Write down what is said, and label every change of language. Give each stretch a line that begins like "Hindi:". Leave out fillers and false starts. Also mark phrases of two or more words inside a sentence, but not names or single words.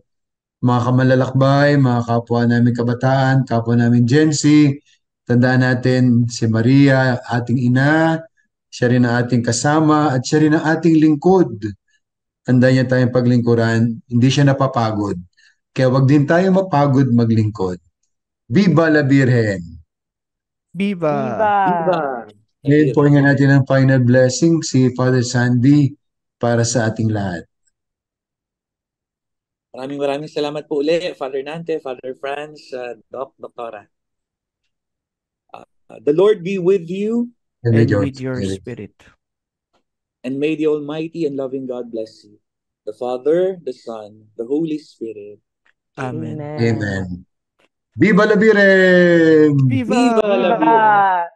Filipino: Mga kamalalakbay, mga kapwa namin kabataan, kapwa namin Gen Z, tandaan natin si Maria, ating ina, siya rin ang ating kasama at siya rin ang ating lingkod. Handa niya tayong paglingkuran, hindi siya napapagod. Kaya wag din tayo mapagod maglingkod.
Spanish: Viva la Virgen! Viva! Viva!
Filipino: Ngayon po nga natin ang
English: final blessing
Filipino: si Father Sandy para sa ating lahat. Maraming salamat po uli, Father Nante, Father Franz, Doktora.
English: The Lord be with you. And And with your with your spirit. spirit. And may the Almighty and loving God bless you. The Father, the Son, the Holy Spirit. Amen.
Spanish: Amen. Viva la Virgen! Viva! Viva la Virgen! Viva!